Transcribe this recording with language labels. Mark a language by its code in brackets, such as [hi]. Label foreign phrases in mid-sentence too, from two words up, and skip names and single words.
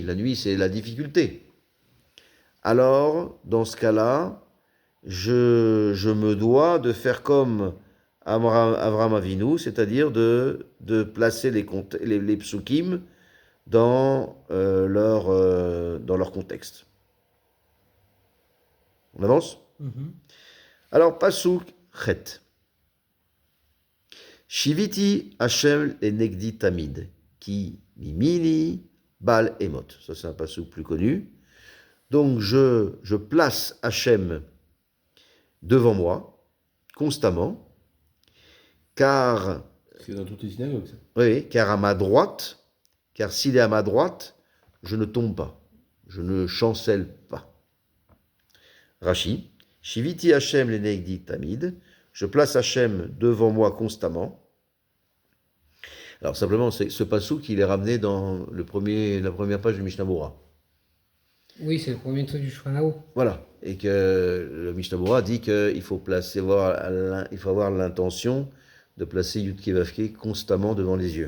[fr] La nuit, c'est la difficulté. Alors, dans ce cas-là, je me dois de faire comme Avraham Avinu, c'est-à-dire de placer les psukim dans leur contexte. On avance? Alors, [he] פסוק ח. שויתי השם את נגדי תמיד, כי מימיני בל אמוט. [fr] Ça, c'est un pasuk plus connu. Donc, je place Hashem devant moi, constamment, car... C'est dans toutes les synagogues, ça. Oui, car s'il est à ma droite, je ne tombe pas, je ne chancelle pas. [he] Rashi, שויתי השם לנגדי תמיד, [fr] je place Hashem devant moi constamment. Alors simplement, ce pasouk, il est ramené dans la première page du Mishnah Bora. Oui, c'est le premier truc du Shulchan. Voilà. Et que le Mishnah Bora dit qu'il faut il faut avoir l'intention de placer [he] יוד קי ואו קי [fr] constamment devant les yeux.